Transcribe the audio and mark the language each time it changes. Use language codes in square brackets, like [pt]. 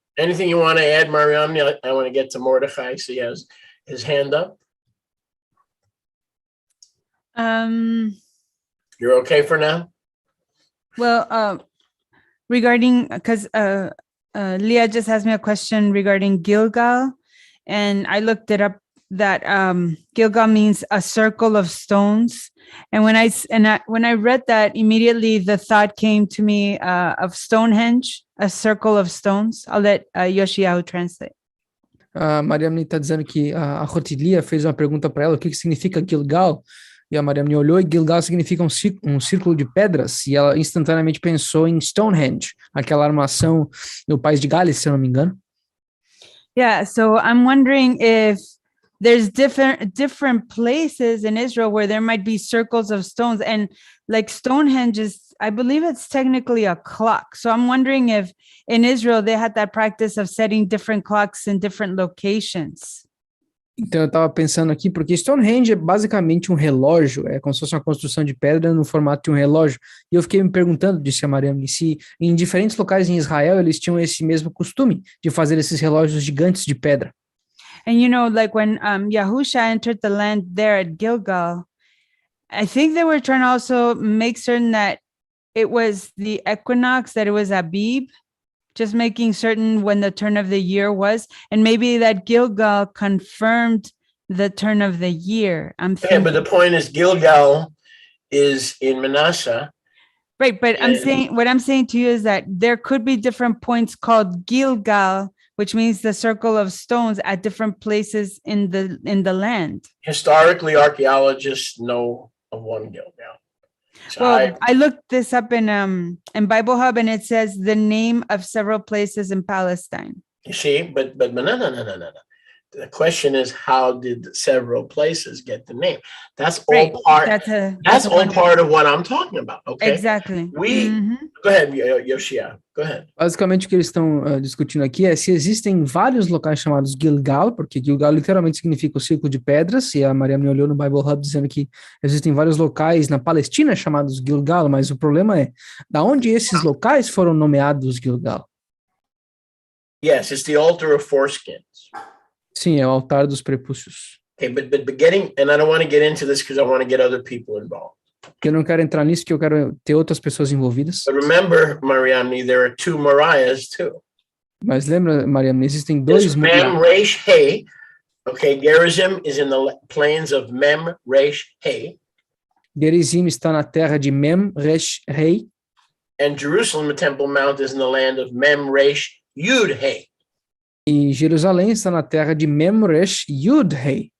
[en] Anything you want to add, Mariam? I want to get to Mordechai, so he has his hand up. You're okay for now? Well, regarding, because Leah just asked me a question regarding Gilgal, and I looked it up that Gilgal means a circle of stones. And when I read that, immediately the thought came to me of Stonehenge, a circle of stones. I'll let Yoshiyahu translate. [pt] A Mariamne está dizendo que a Rotilia fez uma pergunta para ela, o que significa Gilgal? E a Mariamne olhou e Gilgal significa um círculo de pedras, e ela instantaneamente pensou em Stonehenge, aquela armação do país de Gales, se eu não me engano. [en] Yeah, so I'm wondering if there's different places in Israel where there might be circles of stones, and like Stonehenge is, I believe it's technically a clock. So I'm wondering if in Israel they had that practice of setting different clocks in different locations. [pt] Então eu estava pensando aqui, porque Stonehenge é basicamente um relógio, é como se fosse uma construção de pedra no formato de um relógio, e eu fiquei me perguntando, disse a Mariam, se em diferentes locais em Israel eles tinham esse mesmo costume de fazer esses relógios gigantes de pedra. [en] And you know, like when Yahusha entered the land there at Gilgal, I think they were trying to also make certain that it was the equinox, that it was Abib, just making certain when the turn of the year was, and maybe that Gilgal confirmed the turn of the year. Yeah, but the point is Gilgal is in Manasseh. Right, but what I'm saying to you is that there could be different points called Gilgal, which means the circle of stones at different places in the land. Historically, archaeologists know of one Gilgal. So well, I looked this up in Bible Hub, and it says the name of several places in Palestine. You see, but no. The question is, how did several places get the name? That's all Right. part. That's all part of what I'm talking about. Okay. Exactly. Go ahead, Yoshia. Go ahead. [pt] Basicamente, o que eles estão discutindo aqui é se existem vários locais chamados Gilgal, porque Gilgal literalmente significa o círculo de pedras, e a Maria me olhou no Bible Hub dizendo que existem vários locais na Palestina chamados Gilgal, mas o problema é, da onde esses locais foram nomeados Gilgal? [en] Yes, it's the altar of foreskins. [pt] Sim, é o altar dos prepúcios. [en] Okay, but getting, and I don't want to get into this because I want to get other people involved. [pt] Eu não quero entrar nisso, que eu quero ter outras pessoas envolvidas. [en] But remember, Mariamne, there are 2 Mariahs too. [pt] Mas lembra, Mariam, existem dois [he] Mem, Resh, He. [en] Okay, Gerizim is in the plains of Mem, Resh, He. [pt] Gerizim está na terra de Mem, Resh, Rei. [en] And Jerusalem, the Temple Mount, is in the land of Mem, Resh, Yud, He. [pt] E Jerusalém está na terra de Mem, Resh, Yud, Rei.